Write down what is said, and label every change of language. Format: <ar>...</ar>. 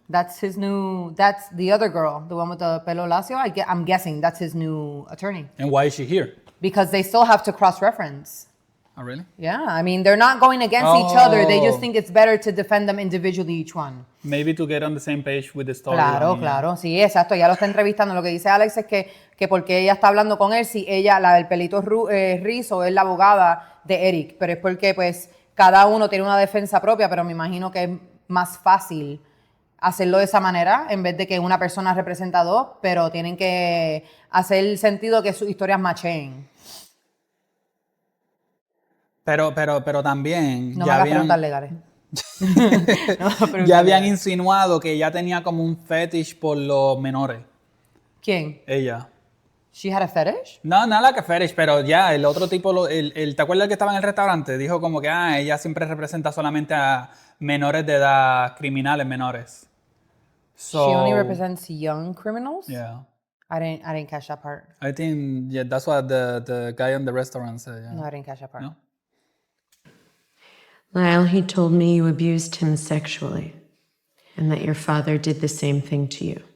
<en>That's the other girl, the one with the pelo lacio. I'm guessing that's his new attorney. And why is she here? Because they still have to cross-reference. Oh, really? Yeah, I mean, they're not going against each other. They just think it's better to defend them individually, each one. Maybe to get on the same page with the story.</en> <es>Claro. Sí, exacto. Ella lo está entrevistando. Lo que dice Alex es que porque ella está hablando con él, si ella, la del pelito rizo, es la abogada de Erik. Pero es porque, pues, cada uno tiene una defensa propia, pero me imagino que es más fácil hacerlo de esa manera en vez de que una persona representa a dos, pero tienen que hacer el sentido que sus historias macheen. Pero también no ya habían legales. ya habían insinuado que ella tenía como un fetish por los menores. ¿Quién? Ella.</es> <en>She had a fetish?</en> <es>No, nada que fetish, pero ya el otro tipo, ¿te acuerdas el que estaba en el restaurante? Dijo como que ella siempre representa solamente a menores de edad, criminales menores.</es> <en>So, she only represents young criminals? Yeah. I didn't catch that part. I think that's what the guy in the restaurant said. Yeah. No, I didn't catch that part. No? Lyle, he told me you abused him sexually. and that your father did the same thing to you.</en>